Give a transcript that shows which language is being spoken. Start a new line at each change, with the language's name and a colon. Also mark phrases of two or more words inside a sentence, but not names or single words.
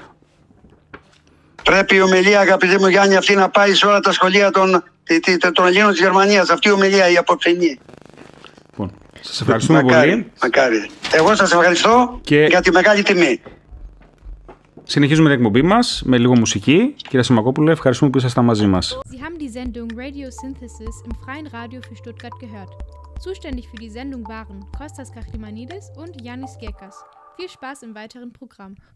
Greek: Πρέπει η ομιλία, αγαπητοί μου Γιάννη, αυτή να πάει σε όλα τα σχολεία των Ελλήνων της Γερμανίας. Αυτή η ομιλία, η απόψινή. Σας ευχαριστούμε πολύ. Μακάρι. Εγώ σας ευχαριστώ για τη μεγάλη τιμή. Συνεχίζουμε την εκπομπή μας με λίγο μουσική. Κύριε Σιαμακόπουλε, ευχαριστούμε που ήσασταν μαζί μας.
German: Sie haben die Sendung Radio Synthesis im Freien Radio für Stuttgart gehört. Zuständig für die Sendung waren Kostas Kachimanidis und Yannis Gekas. Viel Spaß im weiteren Programm.